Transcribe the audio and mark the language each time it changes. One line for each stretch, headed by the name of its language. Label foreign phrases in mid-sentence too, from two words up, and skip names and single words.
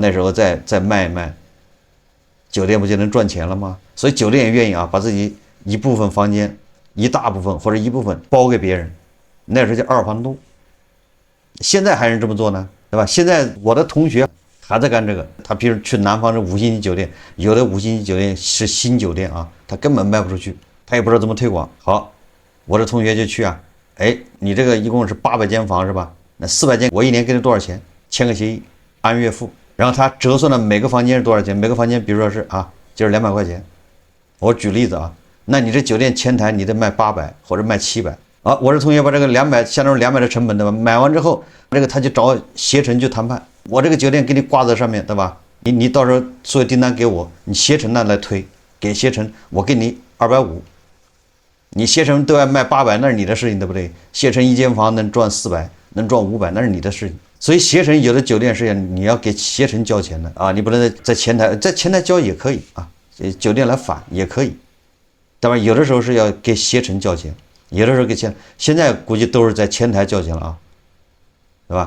Chinese: 那時候再賣一賣，酒店不就能賺錢了嗎？所以酒店也願意啊，把自己一部分房間、一大部分或者一部分包給別人，那時候叫二房東。現在還是這麼做呢，對吧？現在我的同學還在幹這個，他比如去南方的5星級酒店，有的5星级酒店是新酒店啊，他根本賣不出去，他也不知道怎麼推廣。好，我的同學就去啊，哎，你这個一共是800間房是吧？那400 間我一年給你多少錢？簽個協議，按月付，然後他折算的每個房間是多少錢？每個房間比如說是啊，就是200塊錢。我舉例子啊，那你這酒店前台你得賣800或者賣700。啊，我这同學把這個200，相當於200的成本，对吧？買完之後，這個他就找攜程去談判，我這個酒店給你掛在上面，對吧？你到時候所有訂單給我，你攜程呢來推，給攜程，我給你250，你攜程對外賣800，那是你的事情，對不對？攜程一間房能賺400，能賺500，那是你的事情。所以攜程有的酒店是你要給攜程交錢的啊，你不能在前台交也可以啊，酒店來返也可以，对吧？有的時候是要給攜程交錢。有的时候給錢，現在估計都是在前台交錢了啊，對吧？